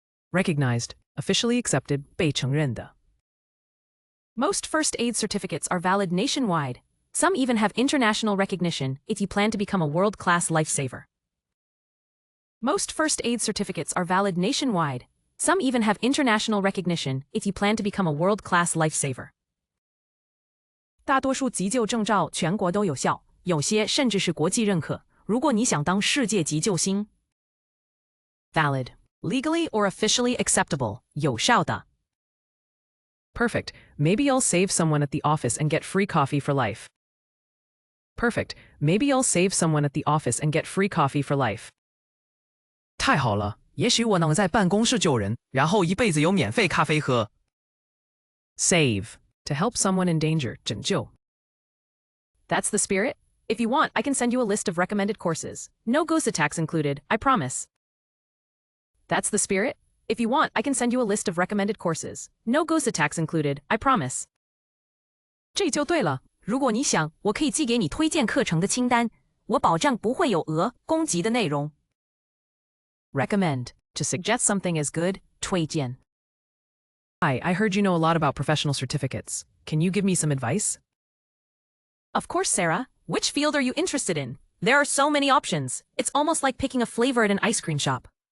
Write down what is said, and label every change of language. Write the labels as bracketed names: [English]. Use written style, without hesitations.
[English] Recognized, officially accepted, [Chinese] 被承认的。 [English] Most first aid certificates are valid nationwide. Some even have international recognition if you plan to become a world-class lifesaver. Most first aid certificates are valid nationwide. Some even have international recognition if you plan to become a world-class lifesaver. [Chinese] 大多数急救证照全国都有效，有些甚至是国际认可。如果你想当世界急救星 ， [English] valid, legally or officially acceptable, [Chinese] 有效的。 [English] Perfect. Maybe I'll save someone at the office and get free coffee for life. Perfect. Maybe I'll save someone at the office and get free coffee for life. [Chinese] 太好了，也许我能在办公室救人，然后一辈子有免费咖啡喝。 [English] Save. To help someone in danger, [Chinese] 拯救。 [English] That's the spirit. If you want, I can send you a list of recommended courses. No GOSA tax included, I promise. That's the spirit. If you want, I can send you a list of recommended courses. No GOSA tax included, I promise. [Chinese] 这就对了。如果你想，我可以寄给你推荐课程的清单，我保证不会有额攻击的内容。 [English] Recommend. To suggest something is good, [Chinese] 推荐。 [English] Hi, I heard you know a lot about professional certificates. Can you give me some advice? Of course, Sarah. Which field are you interested in? There are so many options. It's almost like picking a flavor at an ice cream shop.